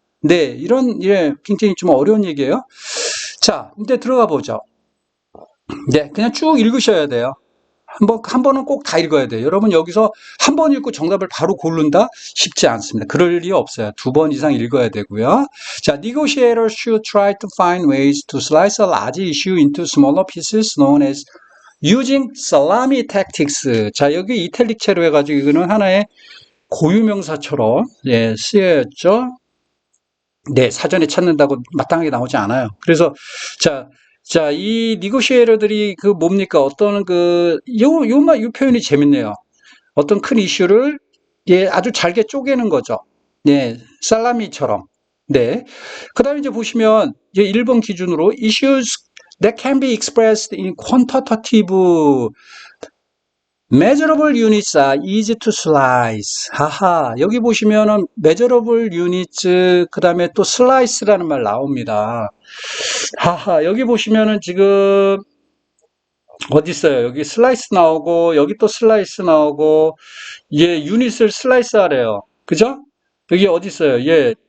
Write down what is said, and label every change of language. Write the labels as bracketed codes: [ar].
[ko] 네, 예, 굉장히 좀 어려운 얘기예요. 자, 이제 들어가 보죠. 네, 그냥 쭉 읽으셔야 돼요. 한 번은 꼭 다 읽어야 돼요. 여러분 여기서 한 번 읽고 정답을 바로 고른다? 쉽지 않습니다. 그럴 리 없어요. 두 번 이상 읽어야 되고요. 자, [en] negotiators should try to find ways to slice a large issue into smaller pieces known as using salami tactics. [ko] 자, 여기 이탈릭체로 해가지고 이거는 하나의 고유명사처럼 예, 쓰여졌죠. 네, 사전에 찾는다고 마땅하게 나오지 않아요. 그래서 이 니고시에이터들이 뭡니까? 어떤 요 표현이 재밌네요. 어떤 큰 이슈를 예, 아주 잘게 쪼개는 거죠. 네, 살라미처럼. 네. 그다음에 이제 보시면 이제 1번 기준으로 [en] issues that can be expressed in quantitative measurable units are easy to slice. 하하. [ko] 여기 보시면은 [en] measurable units [ko] 그다음에 또 slice라는 말 나옵니다. 하하. 여기 보시면은 지금 어디 있어요? 여기 슬라이스 나오고 여기 또 슬라이스 나오고 예, 유닛을 슬라이스 하래요. 그죠? 여기 어디 있어요? 예.